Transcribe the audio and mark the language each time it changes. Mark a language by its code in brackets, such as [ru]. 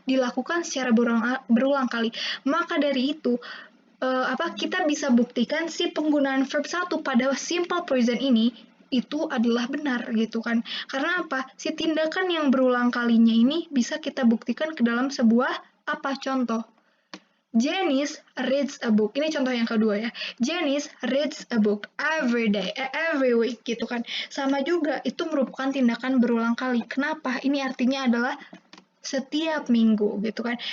[id] Dilakukan secara berulang kali. Maka dari itu, kita bisa buktikan si penggunaan verb satu pada simple present ini itu adalah benar gitu kan. Karena apa? Si tindakan yang berulang kalinya ini bisa kita buktikan ke dalam sebuah contoh. [en] Janice reads a book. [id] Ini contoh yang kedua ya. [en] Janice reads a book every day, every week [id] gitu kan. Sama juga itu merupakan tindakan berulang kali. Kenapa? Ini artinya adalah setiap minggu gitu kan.